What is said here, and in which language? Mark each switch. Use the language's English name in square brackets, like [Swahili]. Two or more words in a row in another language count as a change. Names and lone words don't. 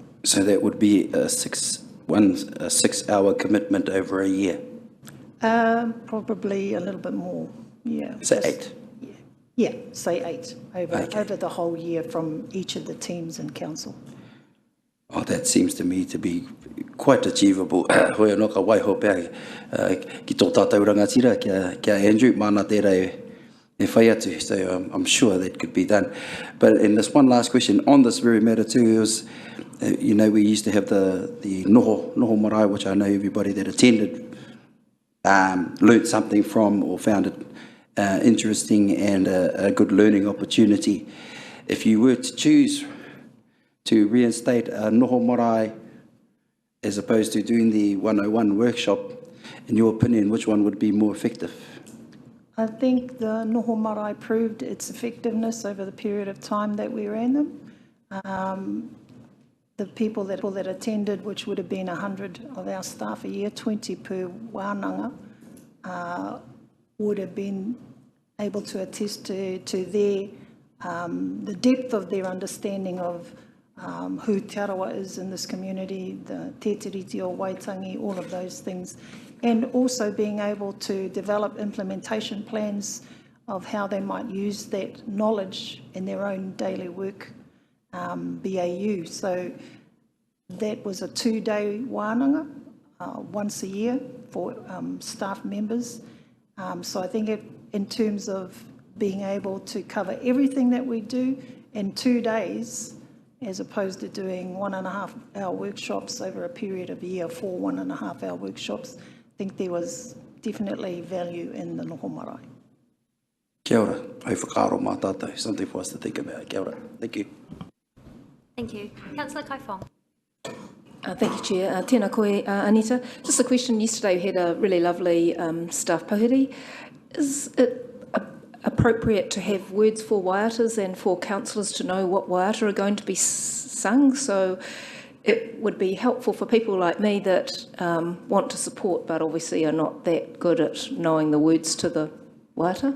[English] So that would be a 6-hour commitment over a year? Probably a little bit more, yeah. So 8? Yeah, say 8 over the whole year from each of the teams in council. Oh, that seems to me to be quite achievable. [Māori] Hoi anō ka waiho pēr ki tō tātou rangatira kia Andrew, mana tērā e whai atu, [English] so I'm sure that could be done. But in this one last question, on this very matter too, it was, you know, we used to have the [Māori] noho marae, [English] which I know everybody that attended learnt something from or found it interesting and a good learning opportunity. If you were to choose to reinstate a [Māori] noho marae [English] as opposed to doing the 101 workshop, in your opinion, which one would be more effective? I think the [Māori] noho marae [English] proved its effectiveness over the period of time that we ran them. The people that attended, which would have been 100 of our staff a year, 20 per wānanga, would have been able to attest to their the depth of their understanding of who Te Arawa is in this community, the te tiriti o Waitangi, all of those things, and also being able to develop implementation plans of how they might use that knowledge in their own daily work, BAU. So that was a 2-day wānanga, once a year for staff members. So I think in terms of being able to cover everything that we do in 2 days, as opposed to doing 1.5-hour workshops over a period of a year, 4 1.5-hour workshops, I think there was definitely value in the [Māori] noho marae. Kia ora, ai whakaaro mā tātou, [English] something for us to think about. [Māori] Kia ora, [English] thank you. Thank you. Councillor Kaifong. Thank you, Chair. [Māori] Tēnā koe, [English] Anita. Just a question. Yesterday we had a really lovely staff pauhiri. Is it appropriate to have words for waiatas and for councillors to know what waiata are going to be sung? So it would be helpful for people like me that want to support but obviously are not that good at knowing the words to the waiata.